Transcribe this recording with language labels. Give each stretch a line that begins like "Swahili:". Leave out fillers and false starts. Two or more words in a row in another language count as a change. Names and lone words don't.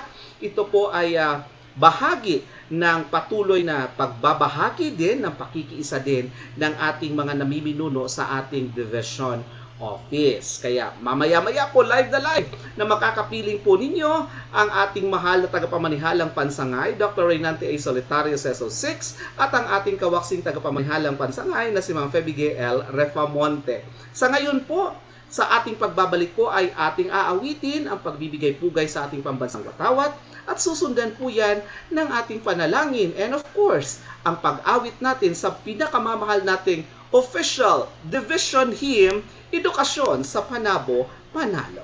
Filipino: Ito po ay bahagi ng patuloy na pagbabahagi din ng pakikiisa din ng ating mga namiminuno sa ating division office. Kaya mamaya-maya po live na makakapiling po ninyo ang ating mahal na tagapamanihalang pansangay, Dr. Reynante A. Solitario SO6 at ang ating kawaksing tagapamanihalang pansangay na si Ma'am Febige L. Refamonte. Sa ngayon po, sa ating pagbabalik po ay ating aawitin ang pagbibigay pugay sa ating pambansang watawat at susundan po yan ng ating panalangin
English: and of course,
Filipino: ang pag-awit natin sa pinakamamahal nating
English: official division hymn,
Filipino: Edukasyon sa Panabo, Panalo.